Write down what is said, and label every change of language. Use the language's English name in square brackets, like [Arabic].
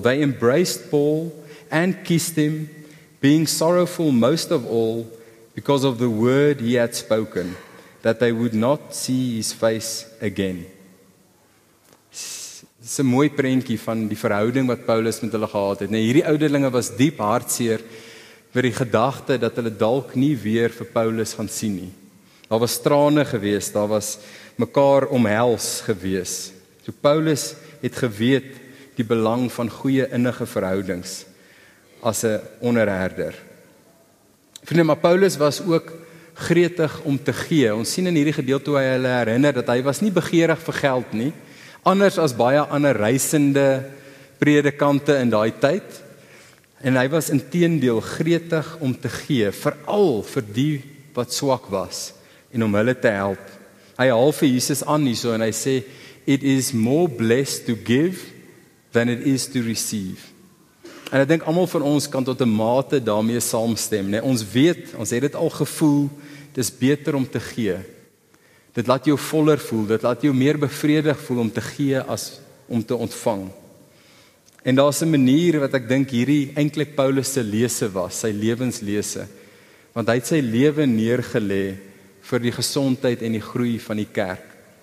[English] They embraced Paul and kissed him, being sorrowful most of all because of the word he had spoken, that they would not see his face again." [Afrikaans] Dis 'n mooi prentjie van die verhouding wat Paulus met hulle gehad het. Hierdie ouderlinge was diep hartseer, vir die gedagte dat hulle dalk nie weer vir Paulus gaan sien nie. Daar was trane gewees, daar was mekaar omhels gewees. So Paulus het geweet die belang van goeie innige verhoudings as 'n onderherder. Vriende, maar Paulus was ook gretig om te gee. Ons sien in hierdie gedeelte hoe hy hulle herinner dat hy was nie begeerig vir geld nie, anders as baie ander reisende predikante in daai tyd. En hy was inteendeel gretig om te gee, veral vir die wat swak was en om hulle te help. Hy haal vir Jesus aan hierso en hy sê, [English] "It is more blessed to give than it is to receive." [Afrikaans] En ek dink almal van ons kan tot 'n mate daarmee saamstem, né? Ons weet, ons het dit al gevoel, dis beter om te gee. Dit laat jou voller voel, dit laat jou meer bevredig voel om te gee as om te ontvang. En daar's 'n manier wat ek dink hierdie eintlik Paulus se lese was, sy lewenslese, want hy het sy lewe neergelê vir die gesondheid en die groei van die kerk.